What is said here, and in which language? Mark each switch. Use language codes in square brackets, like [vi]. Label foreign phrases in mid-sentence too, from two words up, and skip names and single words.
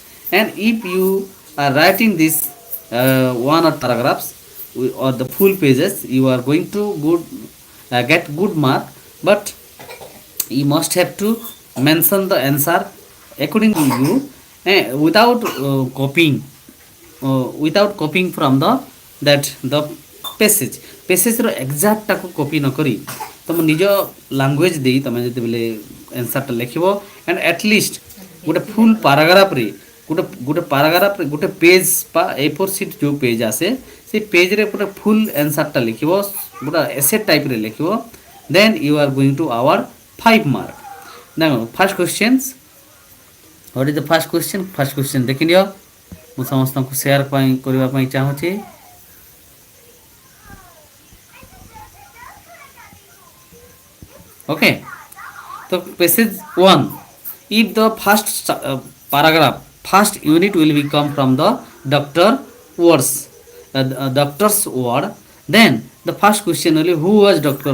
[en] And if you are writing this 1 or paragraphs or the full pages, you are going to get good mark, but you must have to mention the answer according to you, without copying from the passage [or] ର ଏକ୍ଜାକ୍ଟ ତାକୁ କପି ନ କରି ତମ ନିଜ ଲାଙ୍ଗୁଏଜ ଦେଇ ତମେ ଯେତେବେଳେ ଆନ୍ସରଟା ଲେଖିବ, [en] and at least [or] ଗୋଟେ ଫୁଲ୍ ପାରାଗ୍ରାଫରେ ଗୋଟେ ପେଜ ବା A4 ସିଟ୍ ଯେଉଁ ପେଜ ଆସେ ସେଇ ପେଜରେ ଗୋଟେ ଫୁଲ୍ ଆନ୍ସରଟା ଲେଖିବ, ଗୋଟେ ଏସେ ଟାଇପ୍ରେ ଲେଖିବ, [en] then you are going to award 5 mark. ଦେଖ first questions, what is the first question? first question [or] ଦେଖିନିଅ, ମୁଁ ସମସ୍ତଙ୍କୁ ସେୟାର କରିବା ପାଇଁ ଚାହୁଁଛି। [en] Okay, so passage 1, if the first paragraph, first unit will become from the doctor's word, then the first question will be who was Dr.